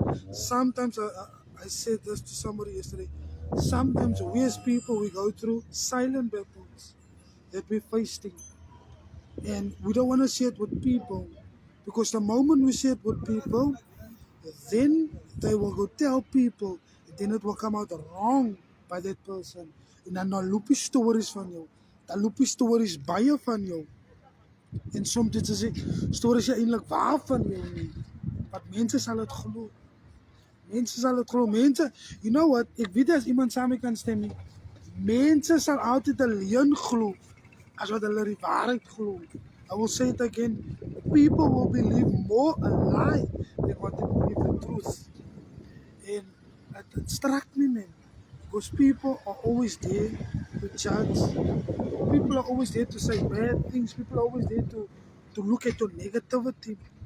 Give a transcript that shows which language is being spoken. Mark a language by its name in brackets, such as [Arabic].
[English] Sometimes I said this to somebody yesterday. Sometimes we as people we go through silent battles that we're facing. And we don't want to share it with people because the moment we share it with people, then they will go tell people, and then it will come out wrong by that person. [Afrikaans] En dan loop die stories van jou. Dan loop die stories baie van jou. En soms dit is stories eintlik waar van jou nie. Maar mense sal dit glo. Mense sal dit glo. Mense, [English] you know what? [Afrikaans] Ek weet as iemand saam met kan stem nie. Mense sal altyd 'n leuen glo as wat hulle die waarheid glo. [English] I will say it again. People will believe more a lie than what they believe the truth. And it struck me, man. Because people are always there to judge. People are always there to say bad things. People are always there to look at your negativity.